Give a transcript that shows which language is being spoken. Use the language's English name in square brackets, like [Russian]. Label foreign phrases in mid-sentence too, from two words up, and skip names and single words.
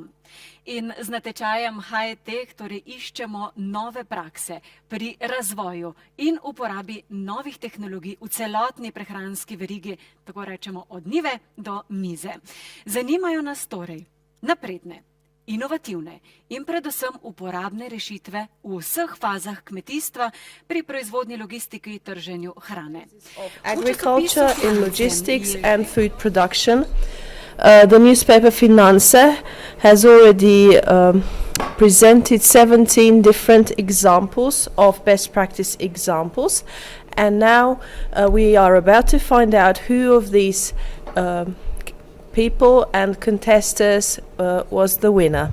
[Slovenian] In z natečajem high-tech torej iščemo nove prakse pri razvoju in uporabi novih tehnologij v celotni prehranski verigi, tako rečemo od njive do mize. Zanimajo nas torej napredne, inovativne in predvsem uporabne rešitve v vseh fazah kmetijstva pri proizvodnji, logistiki, trženju hrane. [English] Agriculture in logistics and food production. The newspaper Finance has already presented 17 different examples of best practice examples, and now we are about to find out who of these people and contestants was the winner.